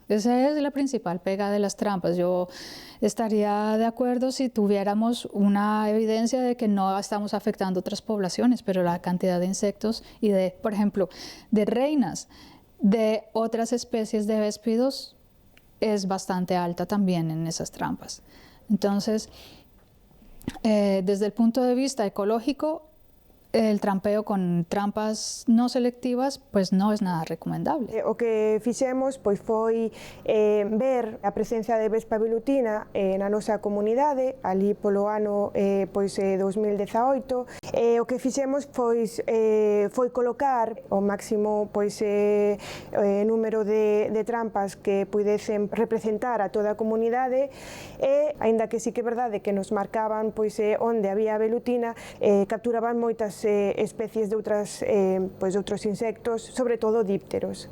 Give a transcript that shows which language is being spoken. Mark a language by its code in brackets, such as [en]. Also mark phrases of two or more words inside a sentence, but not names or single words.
[es] Esa es la principal pega de las trampas. Yo estaría de acuerdo si tuviéramos una evidencia de que no estamos afectando otras poblaciones, pero la cantidad de insectos y por ejemplo, de reinas de otras especies de véspidos es bastante alta también en esas trampas. Entonces, desde el punto de vista ecológico, el trampeo con trampas no selectivas pues [gl] non é nada recomendable. O que fixemos pois foi ver a presencia de Vespa velutina na nosa comunidade ali polo ano 2018. O que fixemos foi colocar o máximo número de trampas que pudesen representar a toda a comunidade e, aínda que sí que é verdade que nos marcaban onde había velutina, capturaban moitas especies de outros insectos, sobre todo dípteros.